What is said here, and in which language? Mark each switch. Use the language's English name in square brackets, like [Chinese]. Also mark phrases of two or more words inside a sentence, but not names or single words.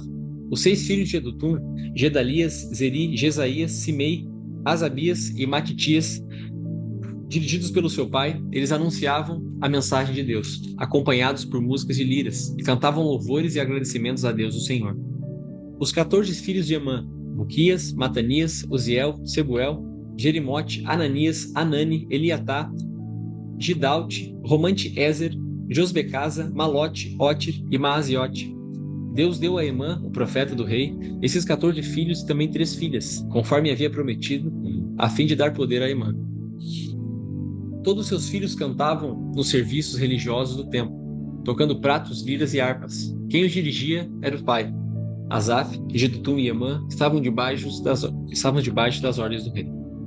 [Portuguese] Os 6 filhos de Jedutum: Gedalias, Zeri, Jesaías, Simei, Asabias e Matitias. Dirigidos pelo seu pai, eles anunciavam a mensagem de Deus, acompanhados por músicas de liras, e cantavam louvores e agradecimentos a Deus, o Senhor. Os 14 filhos de Emã: Buquias, Matanias, Uziel, Sebuel, Jerimote, Ananias, Anani, Eliatá, Gidalte, Romante-Ezer, Josbecasa, Malote, Otir e Maaziote. Deus deu a Emã, o profeta do rei, esses 14 filhos e também 3 filhas, conforme havia prometido, a fim de dar poder a Emã. Todos seus filhos cantavam nos serviços religiosos do templo, tocando pratos, liras e harpas. Quem os dirigia era o pai. Asaf, Jedutum e Emã estavam debaixo das ordens do rei.